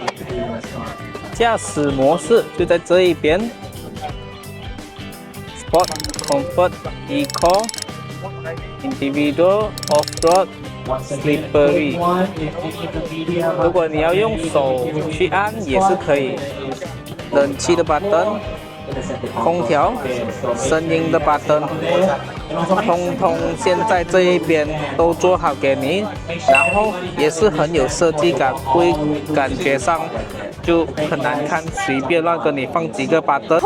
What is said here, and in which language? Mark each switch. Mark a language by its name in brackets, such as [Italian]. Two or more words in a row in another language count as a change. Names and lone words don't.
[Chinese] 駕駛模式就在這一邊 ， [English] Sport、Comfort、Eco、Individual、Off-Road、Slippery。 [Chinese] 如果你要用手去按也是可以。冷氣的 button、空調、聲音的 button， 通通现在這一邊都做好給你，然後也是很有設計感，不會感覺上就很難看，隨便亂跟你放幾個 button。